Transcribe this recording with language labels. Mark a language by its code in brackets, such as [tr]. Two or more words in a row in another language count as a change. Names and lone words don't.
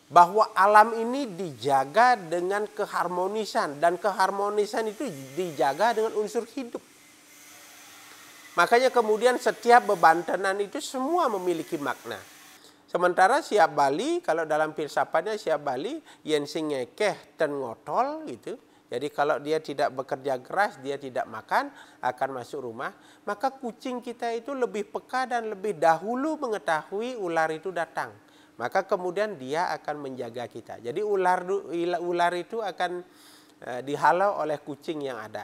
[id] bahwa alam ini dijaga dengan keharmonisan, dan keharmonisan itu dijaga dengan unsur hidup. Makanya kemudian setiap bebantenan itu semua memiliki makna. Sementara siap Bali, kalau dalam filsafatnya siap Bali, [ban] yen sing ngekeh ten ngotol [id] gitu. Jadi kalau dia tidak bekerja keras, dia tidak makan, akan masuk rumah. Maka kucing kita itu lebih peka dan lebih dahulu mengetahui ular itu datang. Maka kemudian dia akan menjaga kita. Jadi ular itu akan dihalau oleh kucing yang ada.